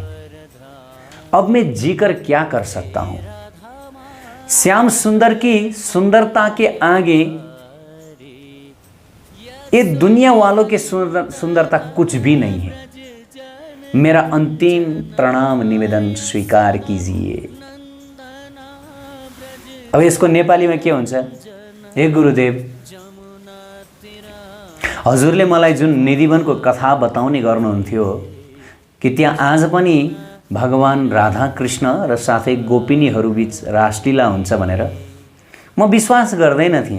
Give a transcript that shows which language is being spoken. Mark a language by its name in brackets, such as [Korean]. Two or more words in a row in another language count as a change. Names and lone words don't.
[Hindi] अब मैं जीकर क्या कर सकता हूँ? श्याम सुंदर की सुंदरता के आगे ये दुनिया वालों की सुंदरता कुछ भी नहीं है। मेरा अंतिम प्रणाम निवेदन स्वीकार कीजिए। [Nepali] अब यसको नेपालीमा के हुन्छ? हे गुरुदेव, हजुरले मलाई जुन निधिवनको कथा बताउने गर्नुहुन्थ्यो कि त्यहाँ आज पनि भगवान राधा कृष्ण र साथै गोपिनीहरू बीच रासलीला हुन्छ भनेर म विश्वास गर्दैन थिएँ।